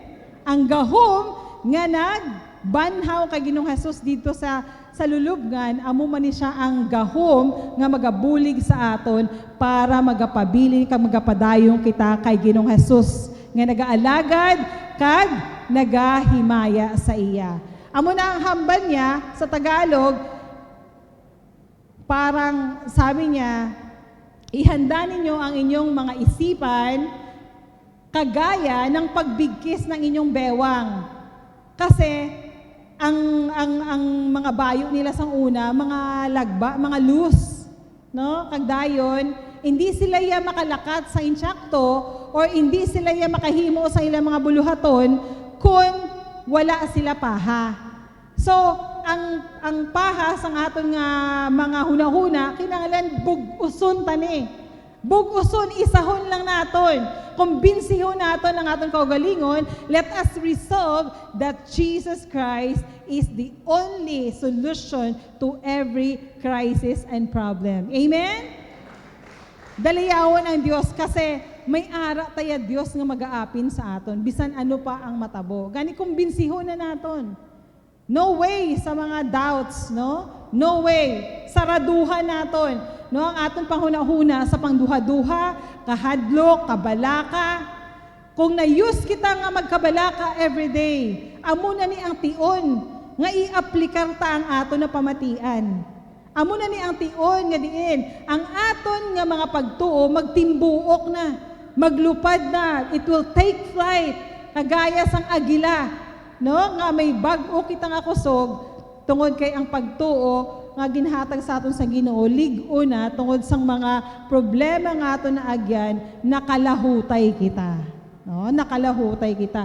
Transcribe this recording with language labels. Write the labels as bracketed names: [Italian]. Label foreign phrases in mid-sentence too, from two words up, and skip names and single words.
[Hiligaynon] Ang gahom nga nagbanhaw kay Ginoong Hesus dito sa lulubngan, amo man ni siya ang gahom nga magabulig sa aton para magapabilin kag magapadayong kita kay Ginoong Hesus nga nagaalagad kag nagahimaya sa iya. Amo na ang hambal niya sa Tagalog, [Filipino] parang sabi niya, ihanda ninyo ang inyong mga isipan kagaya ng pagbigkis ng inyong bewang. [Hiligaynon] Kasi ang mga bayo nila sang una, mga lagba, mga lus, no? Kagdayon, hindi sila ya makalakat sa insyakto or hindi sila ya makahimo sa ilang mga buluhaton kung wala sila paha. So, ang paha sang aton nga mga hunahuna, kinahanglan bug-uson tani. Bug-uson, isahon lang naton. Kumbinsihon naton ang aton kaugalingon. [English] Let us resolve that Jesus Christ is the only solution to every crisis and problem. Amen? [Hiligaynon] Daliyawan ang Diyos kasi may ara taya Diyos nga mag-aapin sa aton. Bisan ano pa ang matabo. Gani kumbinsihon na naton. [English] No way [Hiligaynon] sa mga doubts, no? [English] No way. [Hiligaynon] Saraduhan naton. No, ang aton panghuna-huna sa pangduha-duha, kahadlok, kabalaka. Kung na-use kita nga magkabalaka everyday, amo na ni ang tion nga i-aplikar ta ang aton na pamatian. Amo na ni ang tion nga diin, ang aton nga mga pagtuo magtimbuok na, maglupad na, [English] it will take flight, [Hiligaynon] kagaya sang agila, no? Nga may bag-o kita nga kusog, tungod kay ang pagtuo nga ginhatag sa aton sa Ginoo, lig-o na tungod sang mga problema nga aton na agyan, nakalahutay kita. No, nakalahutay kita.